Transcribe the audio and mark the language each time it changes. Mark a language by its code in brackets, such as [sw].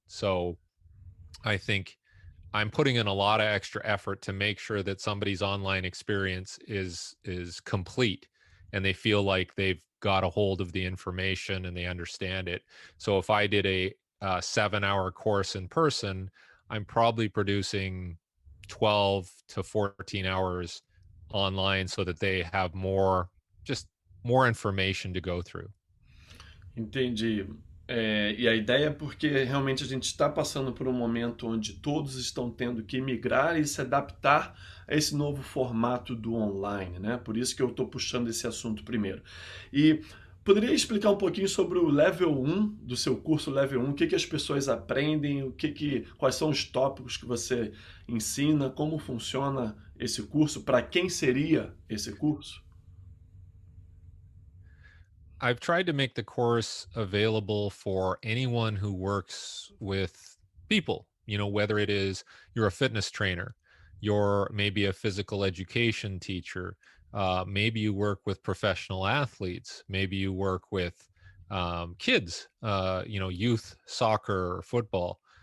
[en] So I think I'm putting in a lot of extra effort to make sure that somebody's online experience is complete and they feel like they've got a hold of the information and they understand it. So if I did a 7-hour course in person, I'm probably producing 12 to 14 hours online so that they have just more information to go through. [pt] Entendi. E a ideia é porque realmente a gente está passando por um momento onde todos estão tendo que migrar e se adaptar a esse novo formato do online, né? Por isso que eu estou puxando esse assunto primeiro. E poderia explicar um pouquinho sobre o level 1 do seu curso level 1, o que que as pessoas aprendem, quais são os tópicos que você ensina, como funciona esse curso, para quem seria esse curso? [en] I've tried to make the course available for anyone who works with people, whether it is you're a fitness trainer, you're maybe a physical education teacher, maybe you work with professional athletes, maybe you work with kids, youth soccer or football.